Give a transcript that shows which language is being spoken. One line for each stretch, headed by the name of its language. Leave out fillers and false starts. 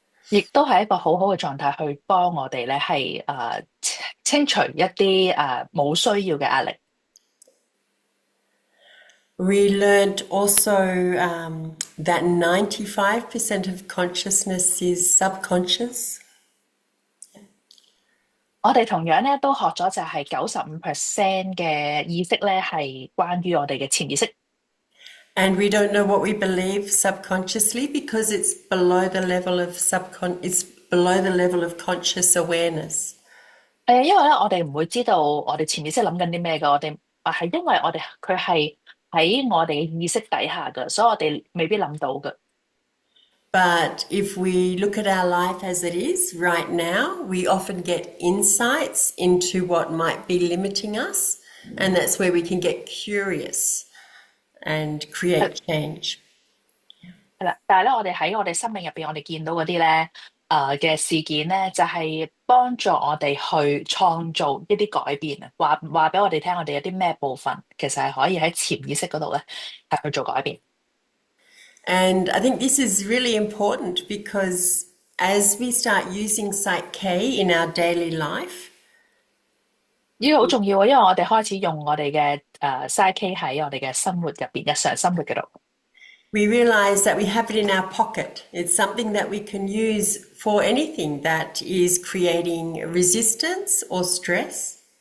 Cantonese: 亦都係一個好好嘅狀態，去幫我哋咧係清除一啲冇需要嘅壓力。
English: We learned also that 95% of consciousness is subconscious.
Cantonese: 我哋同樣咧都學咗就係95%嘅意識咧係關於我哋嘅潛意識。
English: And we don't know what we believe subconsciously because it's below the level of it's below the level of conscious awareness.
Cantonese: 因為咧我哋唔會知道我哋潛意識諗緊啲咩㗎，我哋係因為佢係喺我哋嘅意識底下㗎，所以我哋未必諗到㗎。
English: But if we look at our life as it is right now, we often get insights into what might be limiting us, and that's where we can get curious and create change.
Cantonese: 係啦，但係咧，我哋喺我哋生命入邊，我哋見到嗰啲咧，嘅事件咧，就係幫助我哋去創造一啲改變啊！話俾我哋聽，我哋有啲咩部分其實係可以喺潛意識嗰度咧，係去做改變。
English: And I think this is really important because as we start using PSYCH-K in our daily life,
Cantonese: 呢個好重要啊，因為我哋開始用我哋嘅PSYCH-K 喺我哋嘅生活入邊，日常生活嗰度。
English: we realize that we have it in our pocket. It's something that we can use for anything that is creating resistance or stress.